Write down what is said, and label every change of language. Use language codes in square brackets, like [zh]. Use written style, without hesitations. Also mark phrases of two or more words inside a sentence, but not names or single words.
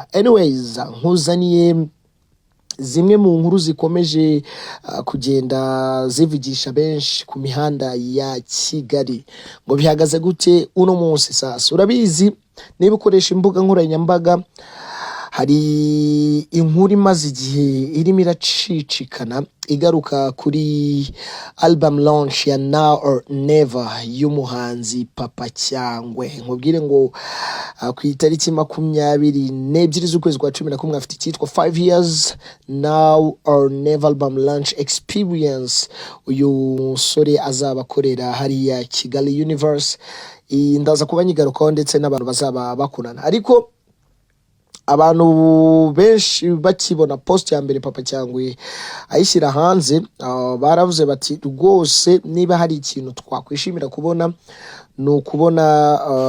[rw] Anyways nkuzaniye zimwe mu nkuru zikomeje kugenda zivugisha benshi ku mihanda ya Kigali ngo bihagaze gute uno munsi. Sasa urabizi niba ukoresha imbuga nkoranyambaga hari inkuru imaze igihe irimo iracicikana igaruka kuri [en] album launch [rw] ya Now or Never y'umuhanzi Papa Cyangwe. Nkubwire ngo ku itariki 22 z'ukwezi kwa 11 afite icyitwa 5 years Now or Never album launch experience uyu musore azabakorera hariya Kigali Universe. Ndaza kuba nyigarukaho ndetse n'abantu bazaba bakorana, ariko abantu benshi bakibona post ya mbere Papa Cyangwe ayishyira hanze baravuze bati rwose niba hari ikintu twakwishimira kubona ni ukubona